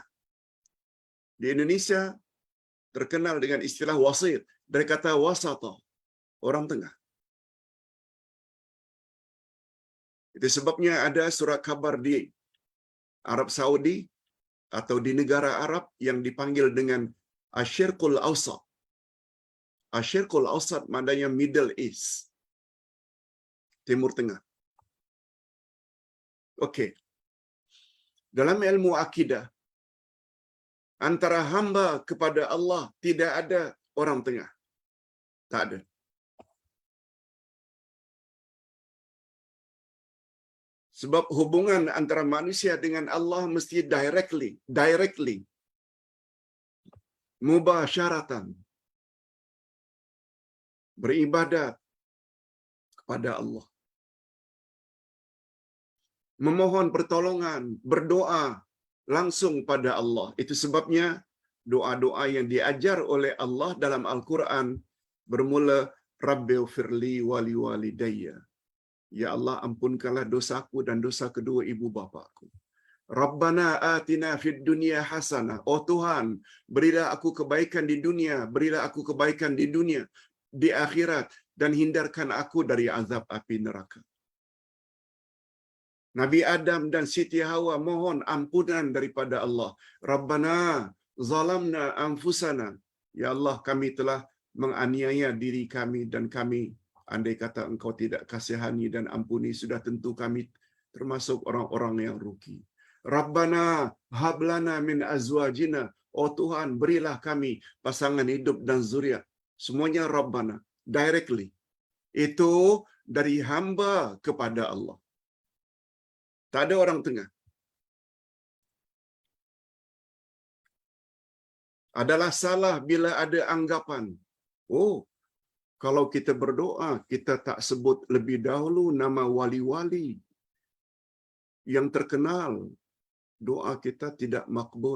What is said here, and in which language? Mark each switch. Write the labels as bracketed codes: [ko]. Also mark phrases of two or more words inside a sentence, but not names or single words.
[ms] Di Indonesia terkenal dengan istilah wasit. Dari kata wasata, orang tengah. Itu sebabnya ada surat khabar di Arab Saudi atau di negara Arab yang dipanggil dengan Asyirqul Awsat. Asyirqul Awsat maknanya Middle East. Timur Tengah. Okey. Dalam ilmu akidah, antara hamba kepada Allah tidak ada orang tengah. Tak ada. Sebab hubungan antara manusia dengan Allah mesti directly, mubasyaratan, beribadat kepada Allah. Memohon pertolongan, berdoa langsung pada Allah. Itu sebabnya doa-doa yang diajar oleh Allah dalam Al-Quran bermula [ar] رب اغفر لي ولوالدي. [ms] Ya Allah, ampunkanlah dosaku dan dosa kedua ibu bapakku. [ar] ربنا آتنا في الدنيا حسنة. [ms] Oh Tuhan, berilah aku kebaikan di dunia, berilah aku kebaikan di dunia, di akhirat, dan hindarkan aku dari azab api neraka. Nabi Adam dan Siti Hawa mohon ampunan daripada Allah. [ar] ربنا ظلمنا أنفسنا. [ms] Ya Allah, kami telah menganiaya diri kami dan kami, andai kata Engkau tidak kasihani dan ampuni, sudah tentu kami termasuk orang-orang yang rugi. [ar] ربنا هب لنا من أزواجنا. [ms] Oh Tuhan, berilah kami pasangan hidup dan zuriat. Semuanya Rabbana, directly. Itu dari hamba kepada Allah. Tak ada orang tengah. Adalah salah bila ada anggapan, oh, kalau kita berdoa, kita tak sebut lebih dahulu nama wali-wali yang terkenal, doa kita tidak makbul.